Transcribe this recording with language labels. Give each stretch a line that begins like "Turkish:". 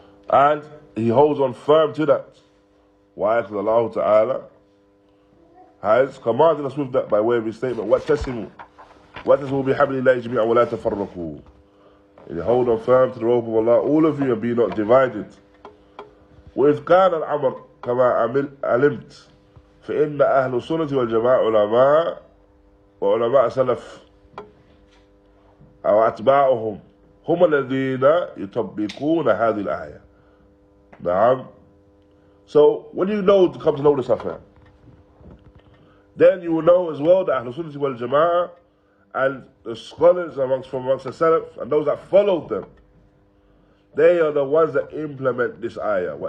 English: And he holds on firm to that. Why? Because Allah Ta'ala has commanded us with that by way of his statement,
Arabic: وَاتَّسِمُوا بِحَبْلِ اللَّهِ جَمِيعًا وَلَا تَفَرَّقُوا.
English: And you hold on firm to the rope of Allah, all of you, and be not divided.
Arabic: وإذ كان الأمر كما علمت فإن أهل السنة والجماعة علماء وعلماء سلف أو أتباعهم هم الذين يطبقون هذه الآية. نعم.
English: So when you come to know this affair, then you will know as well that Ahlul Sunnah wal Jama'ah and the scholars from amongst the Salaf and those that followed them, they are the ones that implement this ayah.